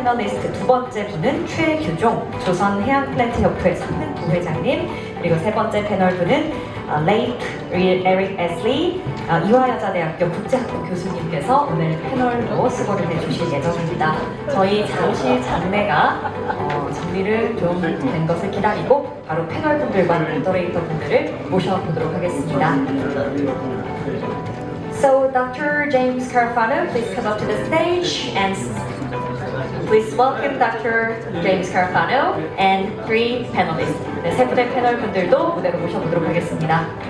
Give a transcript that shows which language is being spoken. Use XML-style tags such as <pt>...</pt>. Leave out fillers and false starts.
<ko>패널리스트 두 번째 분은 최규종 조선해양플랜트협회 상능부회장님, 그리고 세 번째 패널 분은 레이트 에릭 에슬리 이화여자대학교 국제학부 교수님께서 오늘 패널로 수고를 해주실 예정입니다. 저희 잠시 장내가 정리를 좀 된 것을 기다리고 바로 패널 분들과 모더레이터 분들을 모셔보도록 하겠습니다.</ko> <en>So Dr. James Carafano, please come up to the stage and please welcome Dr. James Carafano and three panelists.</en> <ko>네, 세 분의 패널 분들도 무대로 모셔보도록 하겠습니다.</ko>